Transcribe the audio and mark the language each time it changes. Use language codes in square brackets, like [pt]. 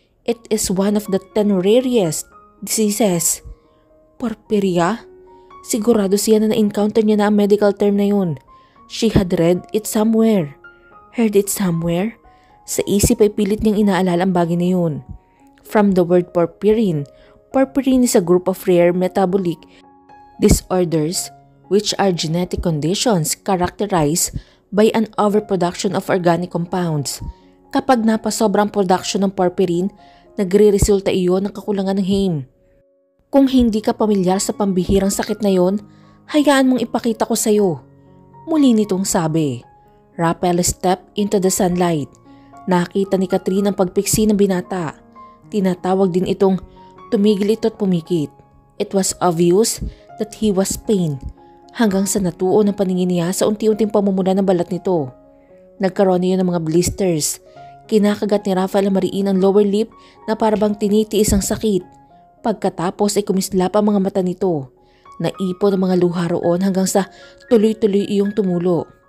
[en] It is one of the 10 rarest diseases. Porphyria? [tl] Sigurado siya na na-encounter niya na ang medical term na yun. [en] She had read it somewhere. Heard it somewhere? [tl] Sa isip ay pilit niyang inaalala ang bagay na yun. [en] From the word porphyrin, porphyrin is a group of rare metabolic disorders which are genetic conditions characterized by an overproduction of organic compounds. [tl] Kapag napasobrang production ng porphyrin, nagre-resulta iyon ng kakulangan ng heme. Kung hindi ka pamilyar sa pambihirang sakit na yon, hayaan mong ipakita ko sa'yo. Muli nitong sabi. [en] Rafael stepped into the sunlight. [tl] Nakita ni Catherine ang pagpiksi ng binata. Tinatawag din itong tumigil ito at pumikit. [en] It was obvious that he was pain. [tl] Hanggang sa natuon ang paningin niya sa unti-unting pamumula ng balat nito. Nagkaroon niya ng mga blisters. Kinakagat ni Rafael ang mariin ang lower lip na parabang tinitiis ang sakit. Pagkatapos ay kumislap ang mga mata nito. Naipon ang mga luha roon hanggang sa tuloy-tuloy iyong tumulo.